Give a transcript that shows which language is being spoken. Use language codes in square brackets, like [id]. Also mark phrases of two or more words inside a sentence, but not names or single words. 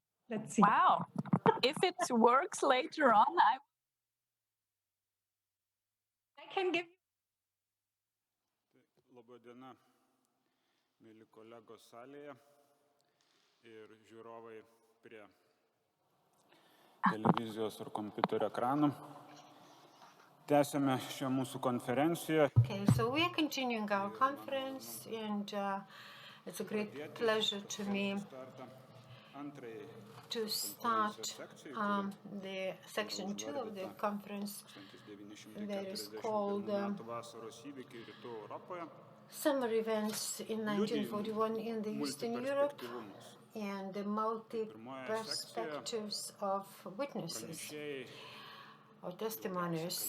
[en] Let's see. Wow. If it works later on, I can give you. [lt] Labą dieną, mėly kolegos salėje ir žiūrovai prie televizijos ar kompiuterio ekranų. Tęsime šią mūsų konferenciją. [en] Okay, so we are continuing our conference, and it's a great pleasure to me to start the section 2 of the conference that is called Summer Events in 1941 in the Eastern Europe and the multi-perspectives of witnesses or testimonies.